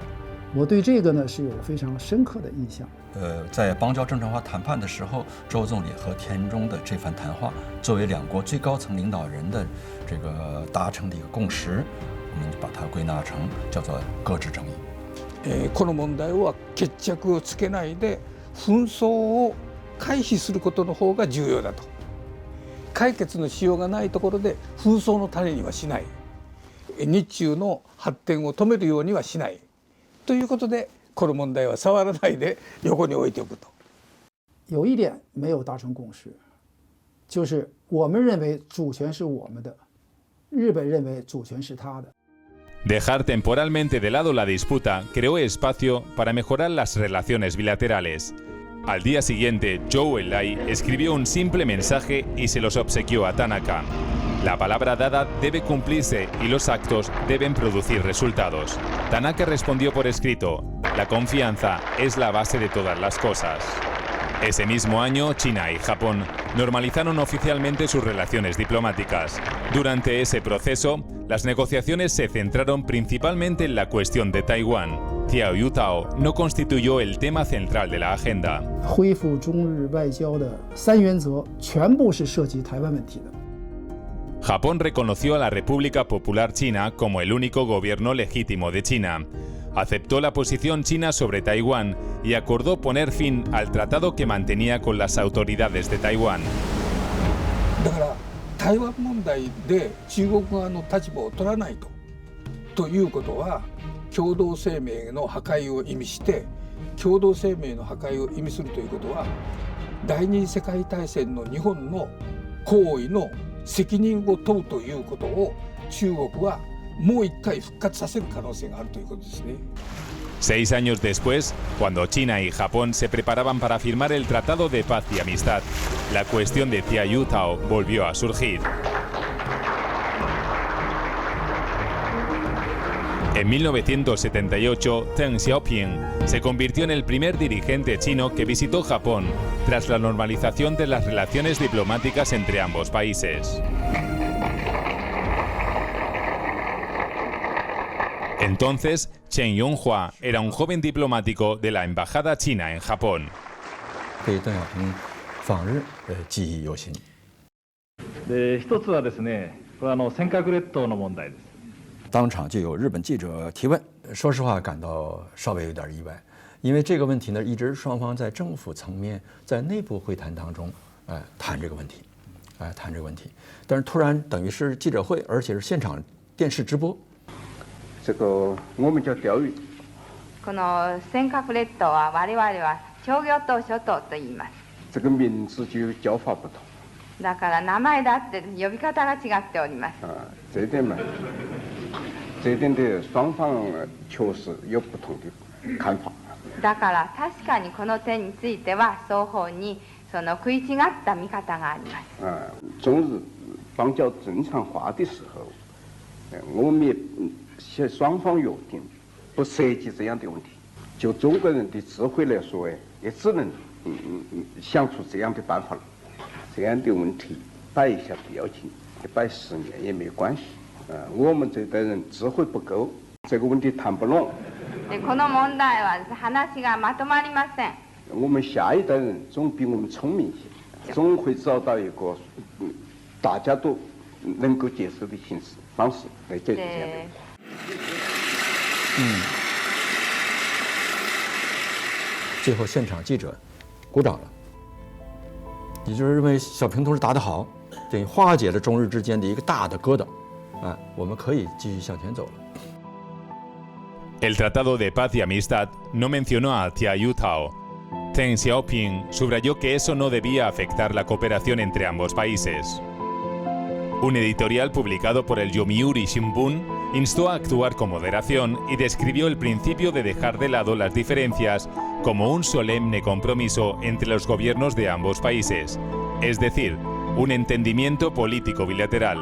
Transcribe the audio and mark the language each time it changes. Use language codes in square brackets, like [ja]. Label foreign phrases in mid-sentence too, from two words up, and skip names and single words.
[zh] 我对这个呢是有非常深刻的印象。在邦交正常化谈判的时候，周总理和田中的这番谈话，作为两国最高层领导人的这个达成的一个共识，我们把它归纳成叫做搁置争议。 [ja] この問題は決着をつけないで紛争を回避することの方が重要だと。解決のしようがないところで紛争の種にはしない。日中の発展を止めるようにはしないということで、この問題は触らないで横に置いておくと。 [zh] 有一点没有达成共识，就是我们认为主权是我们的，日本认为主权是他的。 [es] Dejar temporalmente de lado la disputa creó espacio para mejorar las relaciones bilaterales. Al día siguiente, Zhou Enlai escribió un simple mensaje y se los obsequió a Tanaka. La palabra dada debe cumplirse y los actos deben producir resultados. Tanaka respondió por escrito: la confianza es la base de todas las cosas. Ese mismo año, China y Japón normalizaron oficialmente sus relaciones diplomáticas. Durante ese proceso, las negociaciones se centraron principalmente en la cuestión de Taiwán. Xiao Yutao no constituyó el tema central de la agenda. [zh] 恢复中日外交的3原则全部是涉及台湾问题的。 [es] Japón reconoció a la República Popular China como el único gobierno legítimo de China. Aceptó la posición china sobre Taiwán y acordó poner fin al tratado que mantenía con las autoridades de Taiwán. [ja] だから台湾問題で中国側の立場を取らないということは共同声明の破壊を意味して、共同声明の破壊を意味するということは第二次世界大戦の日本の行為の責任を問うということを中国はもう一回復活させる可能性があるということですね。 [es] 6 años después, cuando China y Japón se preparaban para firmar el Tratado de Paz y Amistad, la cuestión de Xiao Yutao volvió a surgir. En 1978, Deng Xiaoping se convirtió en el primer dirigente chino que visitó Japón tras la normalización de las relaciones diplomáticas entre ambos países. Entonces, Chen Yonghua era un joven diplomático de la embajada china en Japón. [zh] 对邓小平访日记忆犹新。 [ja] で、一つはですね、これ尖閣列島の問題です。 [zh] 当场就有日本记者提问，说实话感到稍微有点意外，因为这个问题呢，一直双方在政府层面、在内部会谈当中，谈这个问题，谈这个问题，但是突然等于是记者会，而且是现场电视直播。这个我们叫钓鱼。 [ja] この尖閣列島は我々は商業島諸島と言います。 [zh] 这个名字就叫法不同。 [ja] だから名前だって呼び方が違っております。 [zh] 这点で双方确实有不同的看法。 [ja] だから確かにこの点については双方にその食い違った見方があります。 [zh] 中日邦交正常化的时候，我们也 双方约定不涉及这样的问题，就中国人的智慧来说，也只能想出这样的办法了。这样的问题摆一下不要紧，摆10年也没关系。我们这代人智慧不够，这个问题谈不拢。 [ja] この問題は話がまとまりません。 [zh] 我们下一代人总比我们聪明一些，总会找到一个大家都能够接受的方式来解决这样的问题。最后现场记者鼓掌了，也就是认为小平同志答得好，等于化解了中日之间的一个大的疙瘩，我们可以继续向前走了。 [es] El Tratado de Paz y Amistad no mencionó a Xiao Yutao. Deng Xiaoping subrayó que eso no debía afectar la cooperación entre ambos países. Un editorial publicado por el Yomiuri Shimbun instó a actuar con moderación y describió el principio de dejar de lado las diferencias como un solemne compromiso entre los gobiernos de ambos países, es decir, un entendimiento político bilateral.